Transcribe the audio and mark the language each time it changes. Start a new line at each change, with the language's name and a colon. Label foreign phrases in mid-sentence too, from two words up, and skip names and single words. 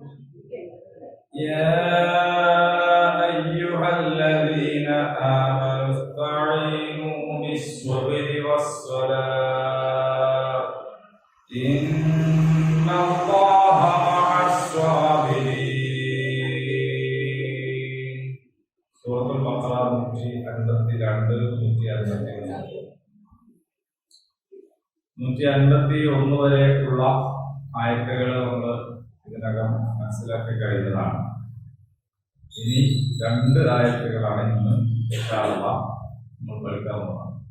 Arabic: يا أيها الذين آمنوا استعينوا بالصبر والصلاة إن الله مع الصابرين.
Malayalam: സൂറത്തുൽ ബഖറ 152 വരെയുള്ള ആയത്തുകൾ നമ്മൾ ഇതിനകം മനസ്സിലാക്കി കഴിഞ്ഞതാണ്. ഇനി 2 ആയത്തുകളാണ് ഇന്ന്
Arabic: إن شاء الله
Malayalam: നമ്മൾ പഠിക്കാൻ പോകുന്നത്.